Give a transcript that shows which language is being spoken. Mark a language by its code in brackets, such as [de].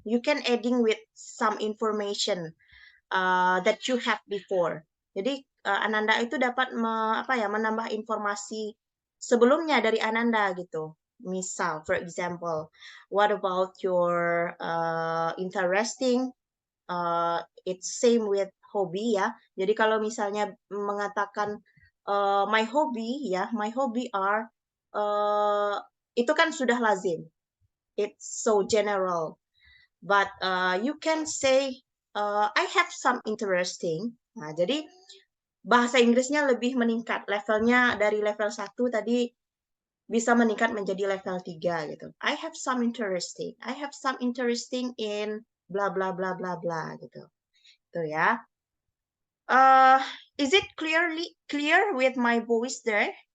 [en] You can adding with some information that you have before. [id] Jadi Ananda itu dapat menambah informasi sebelumnya dari Ananda gitu. Misal, [en] for example, what about your interesting? It's same with hobby [id] ya. Jadi kalau misalnya mengatakan [en] my hobby [id] ya, [en] my hobby are, [id] itu kan sudah lazim. [en] It's so general. But you can say I have some interesting. [id] Nah, jadi bahasa Inggrisnya lebih meningkat. Levelnya dari level 1 tadi bisa meningkat menjadi level 3 gitu. [en] I have some interesting. I have some interesting in bla bla bla bla bla [id] gitu. Tuh ya. [en] Is it clear with my voice there?